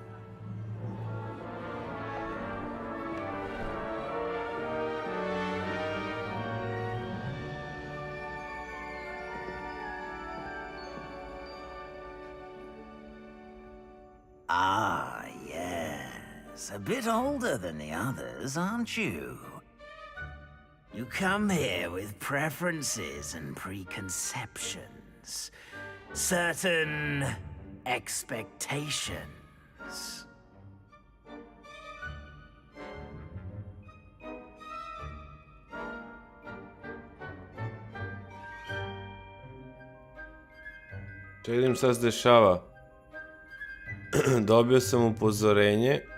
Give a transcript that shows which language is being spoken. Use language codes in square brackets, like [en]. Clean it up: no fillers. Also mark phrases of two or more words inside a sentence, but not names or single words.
[en] Ah, yes. A bit older than the others, aren't you? You come here with preferences and preconceptions. Certain expectations. [sr] Čekaj, vidim šta se dešava. Dobio sam upozorenje.